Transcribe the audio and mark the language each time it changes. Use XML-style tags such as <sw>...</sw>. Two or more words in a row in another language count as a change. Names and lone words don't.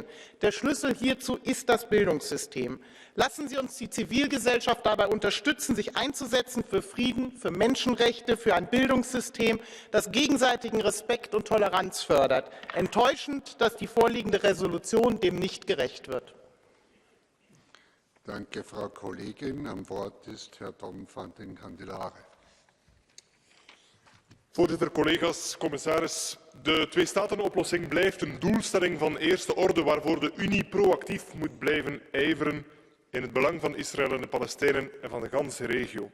<de>Der Schlüssel hierzu ist das Bildungssystem. Lassen Sie uns die Zivilgesellschaft dabei unterstützen, sich einzusetzen für Frieden, für Menschenrechte, für ein Bildungssystem, das gegenseitigen Respekt und Toleranz fördert. Enttäuschend, dass die vorliegende Resolution dem nicht gerecht wird. Danke, Frau Kollegin. Am Wort ist Herr Tom van den Candelare.</de> <nl>Voorzitter, collega's, commissaris, de twee-staten-oplossing blijft een doelstelling van eerste orde waarvoor de Unie proactief moet blijven ijveren in het belang van Israël en de Palestijnen en van de ganse regio.</nl>